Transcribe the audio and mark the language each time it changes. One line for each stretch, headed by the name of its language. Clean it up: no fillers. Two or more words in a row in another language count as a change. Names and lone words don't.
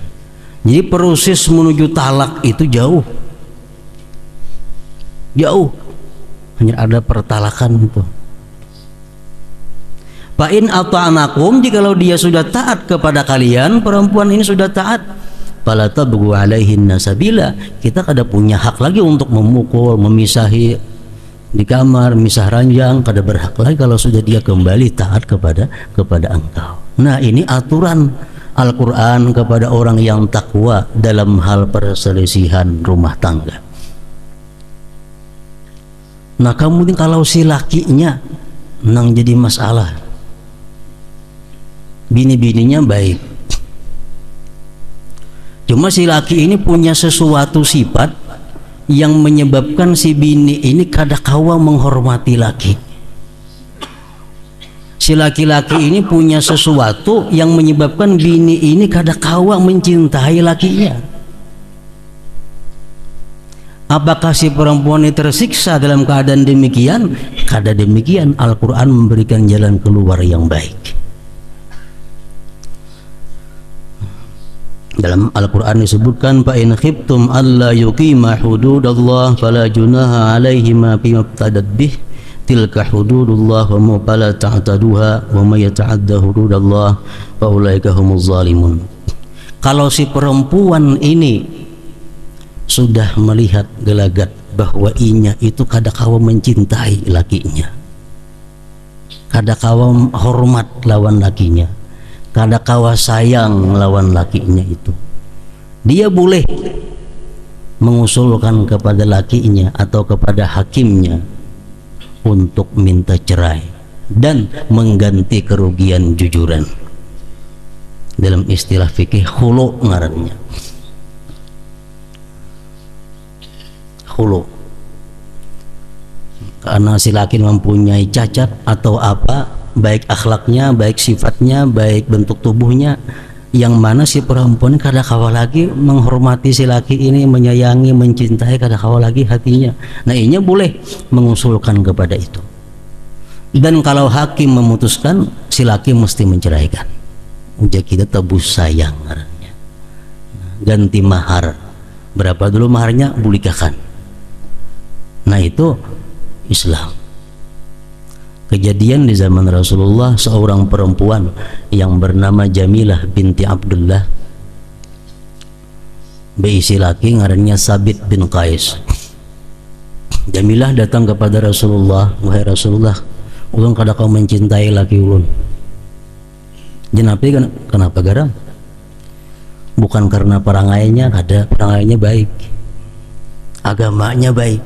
Indonesian: Jadi proses menuju talak itu jauh. Jauh. Hanya ada pertalakan itu.
Arabic: فإن أطعنكم,
Indonesian: jikalau dia sudah taat kepada kalian, perempuan ini sudah taat,
Arabic: فلا تبغوا عليهن سبيلا,
Indonesian: kita kada punya hak lagi untuk memukul, memisahi di kamar, misah ranjang, kada berhak lagi kalau sudah dia kembali taat kepada engkau. Nah, ini aturan Al-Quran kepada orang yang takwa dalam hal perselisihan rumah tangga.
Banjar: Nah, kemudian kalau si lakinya nang jadi masalah, bini-bininya baik, cuma si laki ini punya sesuatu sifat yang menyebabkan si bini ini kada kawa menghormati laki. Si laki-laki ini punya sesuatu yang menyebabkan bini ini kada kawa mencintai lakinya.
Indonesian: Apakah si perempuan ini tersiksa dalam keadaan demikian?
Banjar: Kada demikian.
Indonesian: Al-Quran memberikan jalan keluar yang baik. Dalam Al-Quran disebutkan,
Arabic: فإن خفتم ألا يقيما حدود الله فلا جناح عليهما فيما افتدت به تلك حدود الله وما فلا تعتدوها ومن يتعد حدود الله فأولئك هم الظالمون.
Indonesian: Kalau si perempuan ini sudah melihat gelagat bahwa
Banjar: inya itu kada kawa mencintai lakinya, kada kawa hormat lawan lakinya, kada kawa sayang lawan lakinya itu,
Indonesian: dia boleh mengusulkan kepada lakinya atau kepada hakimnya untuk minta cerai dan mengganti kerugian jujuran. Dalam istilah fikih khulu ngarannya. Khulu. Karena si laki mempunyai cacat atau apa, baik akhlaknya, baik sifatnya, baik bentuk tubuhnya, yang mana si perempuan
Banjar: kada kawa lagi
Indonesian: menghormati si laki ini, menyayangi, mencintai,
Banjar: kada kawa lagi
Indonesian: hatinya. Nah, inya boleh mengusulkan kepada itu. Dan kalau hakim memutuskan, si laki mesti menceraikan. Jadi kita tebus sayang, ganti mahar.
Banjar: Berapa dulu maharnya, bulikahkan.
Indonesian: Nah, itu Islam. Kejadian di zaman Rasulullah, seorang perempuan yang bernama Jamilah binti Abdullah, berisi laki ngarannya Sabit bin Qais. Jamilah datang kepada Rasulullah, wahai Rasulullah,
Banjar: ulun kada kau mencintai laki ulun.
Indonesian: Jenapi kenapa garam? Bukan karena perangainya, kada, perangainya baik, agamanya baik.